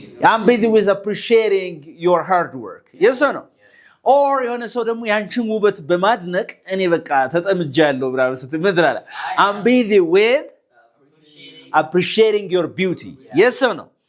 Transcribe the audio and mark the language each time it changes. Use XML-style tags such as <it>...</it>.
<en>I'm busy with appreciating your hard work. Yes or no? Or</en> <am>የሆነ ሰው ደግሞ ያንቺን ውበት በማድነቅ እኔ በቃ ተጠምጃለሁ ብራው ስትል ምን ትላለህ?</am> <en>I'm busy with appreciating your beauty. Yes or no?</en>